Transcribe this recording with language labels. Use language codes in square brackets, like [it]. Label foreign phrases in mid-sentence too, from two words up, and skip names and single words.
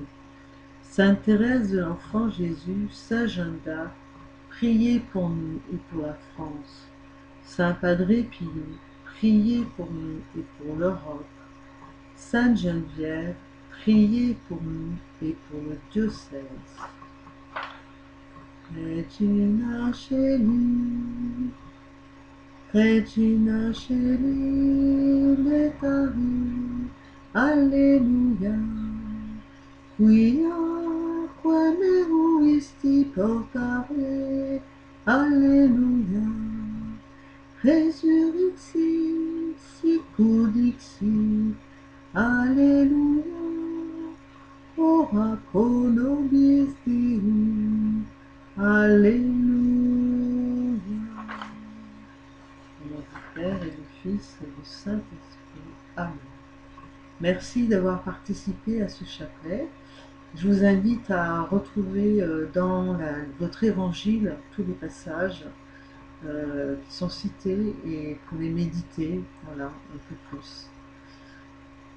[fr] Sainte Thérèse de l'Enfant Jésus, Saint Jeanne d'Arc, priez pour nous et pour la France. Saint Padre Pio, priez pour nous et pour l'Europe. Sainte Geneviève, priez pour nous et pour le diocèse. [la] Regina Celi, Regina Celi, letari, Alleluia. Quia meruisti portare, Alleluia. Resurrexit, sicut dixit, Alléluia, ora pro nobis Deum, Alléluia. [fr] Au nom du Père et du Fils et du Saint-Esprit. Amen. Merci d'avoir participé à ce chapelet. Je vous invite à retrouver dans votre évangile tous les passages qui sont cités et pour les méditer, voilà, un peu plus.